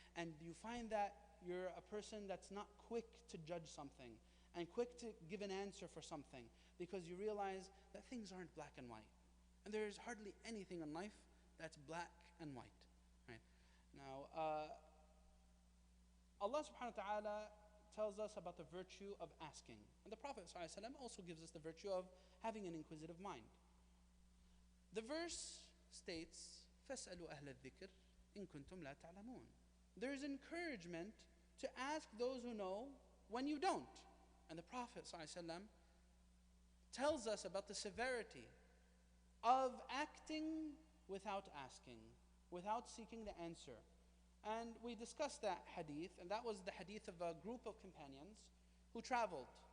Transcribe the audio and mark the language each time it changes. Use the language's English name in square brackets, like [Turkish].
[English] And you find that you're a person that's not quick to judge something and quick to give an answer for something, because you realize that things aren't black and white. And there's hardly anything in life that's black and white. Right? Now, Allah subhanahu wa ta'ala tells us about the virtue of asking. And the Prophet ﷺ also gives us the virtue of having an inquisitive mind. The verse states, [Arabic] فَاسْأَلُوا أَهْلَ الذِّكْرِ إِن كُنْتُمْ لَا تَعْلَمُونَ. [English] There is encouragement to ask those who know when you don't. And the Prophet ﷺ tells us about the severity of acting without asking, without seeking the answer. And we discussed that hadith, and that was the hadith of a group of companions who traveled.